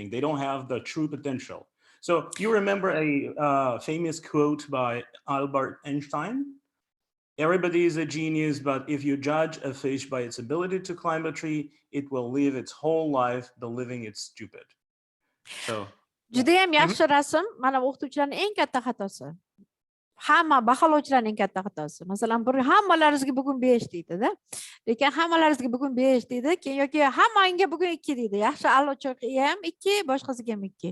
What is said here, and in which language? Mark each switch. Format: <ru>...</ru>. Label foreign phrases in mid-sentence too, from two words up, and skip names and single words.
<en>They don't have the true potential. So you remember a famous quote by Albert Einstein? Everybody is a genius, but if you judge a fish by its ability to climb a tree, it will live its whole life believing it's stupid. So</en> <uz>judayam yaxshi rasm. Mana o'qituvchilarning eng katta xatosi. Hamma baholovchilarning katta xatosi. Masalan, hammalaringizga bugun 5 deydi-da. Lekin hammalaringizga bugun 5 deydi, keyin yoki hammangga bugun 2 deydi. Yaxshi a'lochiga ham 2, boshqasiga ham 2.</uz>